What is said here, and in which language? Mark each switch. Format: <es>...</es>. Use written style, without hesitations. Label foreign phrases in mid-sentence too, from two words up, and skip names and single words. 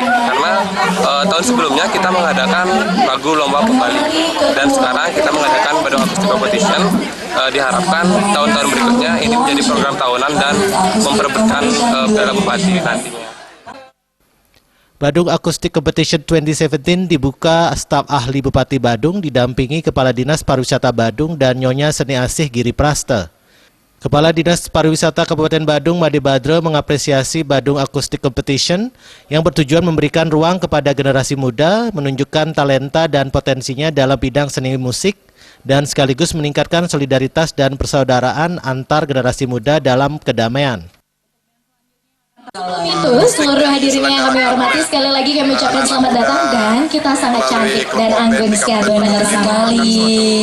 <id>Karena tahun sebelumnya kita mengadakan lagu lomba pembali, dan sekarang kita mengadakan Badung Acoustic Competition. Diharapkan tahun-tahun berikutnya ini menjadi program tahunan dan memperebutkan Piala Bupati nantinya. Badung Acoustic Competition 2017 dibuka staf ahli Bupati Badung didampingi Kepala Dinas Pariwisata Badung dan Nyonya Seni Asih Giri Praste. Kepala Dinas Pariwisata Kabupaten Badung Made Badre mengapresiasi Badung Acoustic Competition yang bertujuan memberikan ruang kepada generasi muda menunjukkan talenta dan potensinya dalam bidang seni musik dan sekaligus meningkatkan solidaritas dan persaudaraan antar generasi muda dalam kedamaian. Itu seluruh hadirin yang kami hormati, sekali lagi kami ucapkan selamat datang dan kita sangat cantik dan anggun sekali, benar sekali.</id>